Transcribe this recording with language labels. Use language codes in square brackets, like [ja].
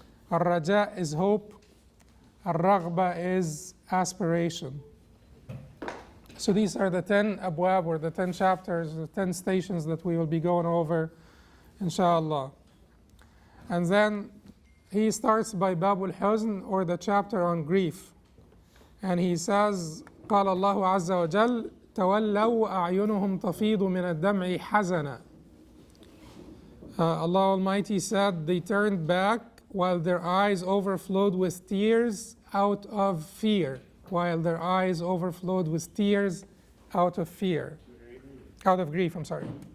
[en] Al-Raja' is hope. Al-Raghba is aspiration. So these are the 10 abwab, or the 10 chapters, the 10 stations that we will be going over, inshallah. And then he starts by Babul Huzn, or the chapter on grief. And he says, [ar] قال الله عز وجل تولوا أعينهم تفيض من الدمع حزنا. [en] Allah Almighty said, they turned back while their eyes overflowed with tears out of fear. While their eyes overflowed with tears out of fear. Out of grief, I'm sorry.